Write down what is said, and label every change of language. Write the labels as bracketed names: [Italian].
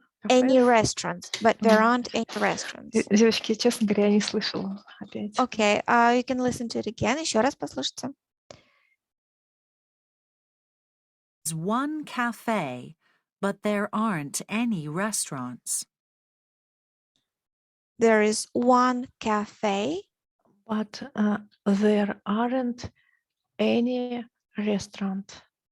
[English] any restaurants, but there aren't any restaurants. [Russian] Девочки, честно говоря, я не слышала опять. [English] Okay, you can listen to it again. [Russian] Еще раз послушайте. [English] There's one cafe, but there aren't any restaurants. There is one cafe, But there aren't any restaurant.